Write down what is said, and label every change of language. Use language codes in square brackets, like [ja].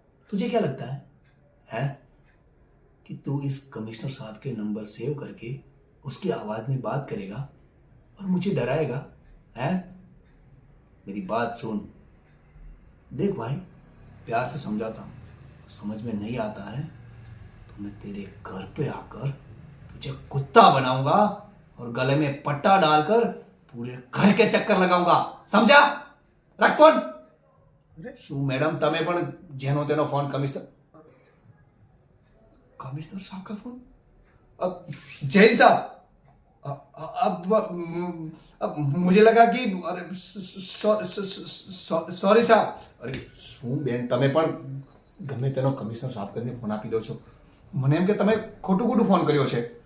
[hi] तुझे क्या लगता है कि तू इस कमिश्नर साहब के नंबर सेव करके उसकी आवाज में बात करेगा और मुझे डराएगा? है? मेरी बात सुन. देख भाई, प्यार से समझाता हूं, समझ में नहीं आता है तो मैं तेरे घर पे आकर तुझे कुत्ता बनाऊंगा और गले में पट्टा डालकर पूरे घर के चक्कर लगाऊंगा. समझा? रख फोन. [gu] શું મેડમ, તમે પણ જેનો તેનો ફોન કમિશ્નર [hi] साहब का फोन? जैन साहब, अब मुझे लगा कि अरे सॉरी साहब. [gu] अरे શું બેન, તમે પણ ગમે તેનો કમિશ્નર સાહેબ કરીને ફોન આપી દો છો. મને એમ કે તમે ખોટું ફોન કર્યો છે.